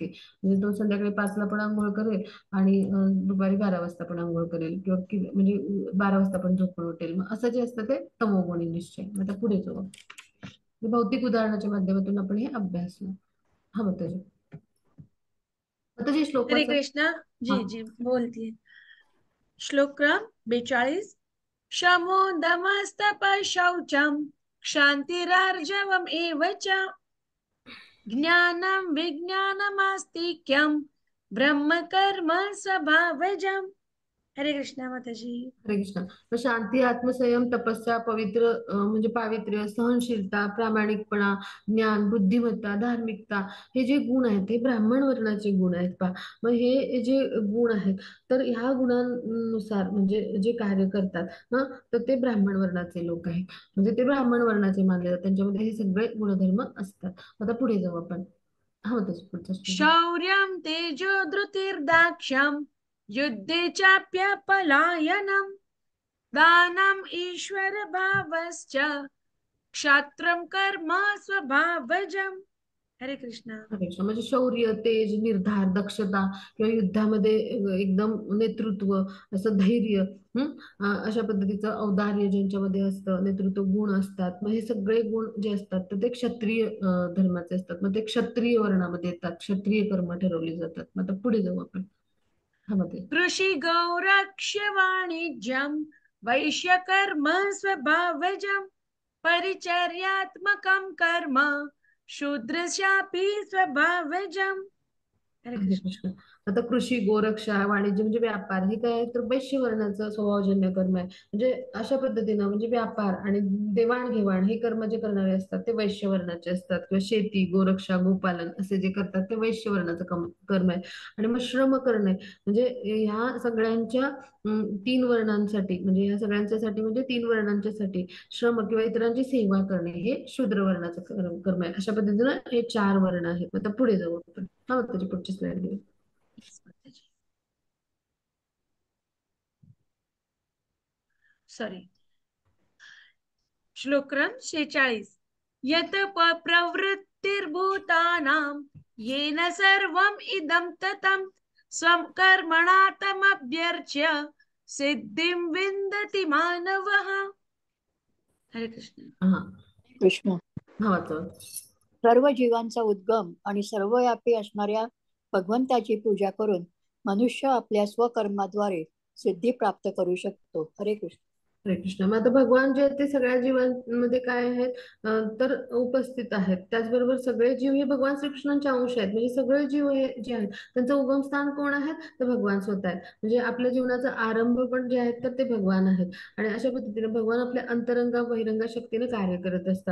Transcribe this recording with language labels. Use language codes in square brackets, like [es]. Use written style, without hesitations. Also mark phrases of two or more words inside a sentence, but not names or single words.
[mr] म्हणजे तो संध्याकाळी 5ला पण आंघोळ करेल आणि दुपारी 12 वाजता पण आंघोळ करेल, किंवा म्हणजे 12 वाजता पण झोपून उठेल. मग असं जे असतं ते तमोगुणी निश्चय. आता पुढे जाऊ. भौतिक उदाहरणाच्या माध्यमातून आपण हे अभ्यासलं. हा माताजी. माताजी श्लोक हरे वाचा. कृष्णा. जी जी बोलती. श्लोक क्रम 42. [sa] शमोदमस्तप शौचम क्षांतिरार्जवम एव च ज्ञानम विज्ञानमास्तिक्यम ब्रह्म कर्म स्वभावजम. [mr] हरे कृष्णा माताजी. हरे कृष्ण. मग शांती, आत्मसंयम, तपस्या, पवित्र म्हणजे पावित्र्य, सहनशीलता, प्रामाणिकपणा, ज्ञान, बुद्धिमत्ता, धार्मिकता, हे जे गुण आहेत हे ब्राह्मण वर्णाचे गुण आहेत पहा. मग हे जे गुण आहेत तर ह्या गुणांनुसार म्हणजे जे कार्य करतात ना, तर ते ब्राह्मण वर्णाचे लोक आहेत. म्हणजे ते ब्राह्मण वर्णाचे मानले जातात, त्यांच्यामध्ये हे सगळे गुणधर्म असतात. आता पुढे जाऊ आपण. हो तसं पुढचं श्लोक. [sa] शौर्यं तेजो धृतिर्दाक्ष्यं युद्धे चाप्यपलायनं दानम् ईश्वर भावश्च क्षात्रं कर्म स्वभावजम्. [mr] हरे कृष्ण. अपेक्षा म्हणजे शौर्य, तेज, निर्धार, दक्षता किंवा युद्धामध्ये एकदम नेतृत्व, असं धैर्य, अशा पद्धतीचं औदार्य ज्यांच्यामध्ये असतं, नेतृत्व गुण असतात. मग हे सगळे गुण जे असतात तर ते क्षत्रिय धर्माचे असतात. मग ते क्षत्रिय वर्णामध्ये येतात, क्षत्रिय कर्म ठरवली जातात. मग आता पुढे जाऊ आपण. हा मध्ये [sa] कृषि गौरक्ष्य वाणिज्यं वैश्यकर्म स्वभावजं परिचर्यात्मकं कर्म शूद्रस्यापि स्वभावजम्. [mr] हरे हरे कृष्ण. कृष्ण. आता कृषी, गोरक्षा, वाणिज्य म्हणजे व्यापार, हे काय आहे? तर वैश्य वर्णाचं स्वभावजन्य कर्म आहे. म्हणजे अशा पद्धतीनं म्हणजे व्यापार आणि देवाणघेवाण हे कर्म जे करणारे असतात ते वैश्य वर्णाचे असतात. किंवा शेती, गोरक्षा, गोपालन असे जे करतात ते वैश्य वर्णाचं कर्म आहे. आणि मग श्रम करणे म्हणजे ह्या सगळ्यांच्या तीन वर्णांसाठी, म्हणजे ह्या सगळ्यांच्यासाठी म्हणजे तीन वर्णांच्यासाठी श्रम किंवा इतरांची सेवा करणे हे शूद्र वर्णाचं कर्म आहे. अशा पद्धतीनं हे चार वर्ण आहेत. आता पुढे जाऊ आपण. हा त्याची पुढची स्लाइड घेऊ. सॉरी. श्लोक क्रम 46. [sa] यत प्रवृत्तिर्भूतानां येन सर्वम् इदं ततं स्वं कर्मणा तमभ्यर्च्य सिद्धिं विन्दति मानवः. [mr] हरे कृष्ण. हा कृष्ण. हा वाचा. सर्व जीवांचा उद्गम आणि सर्वव्यापी असणाऱ्या भगवंताची पूजा करून मनुष्य आपल्या स्वकर्माद्वारे सिद्धी प्राप्त करू शकतो. हरे कृष्ण. हरे कृष्ण. मग आता भगवान जे आहेत ते सगळ्या जीवांमध्ये काय आहेत तर उपस्थित आहेत. त्याचबरोबर सगळे जीव हे भगवान श्रीकृष्णांचे अंश आहेत. म्हणजे सगळे जीव हे जे आहेत त्यांचं उगम स्थान कोण आहेत तर भगवान स्वतः आहेत. म्हणजे आपल्या जीवनाचा आरंभ पण जे आहेत तर ते भगवान आहेत. आणि अशा पद्धतीने भगवान आपल्या अंतरंगा बहिरंगा शक्तीने कार्य करत असतात.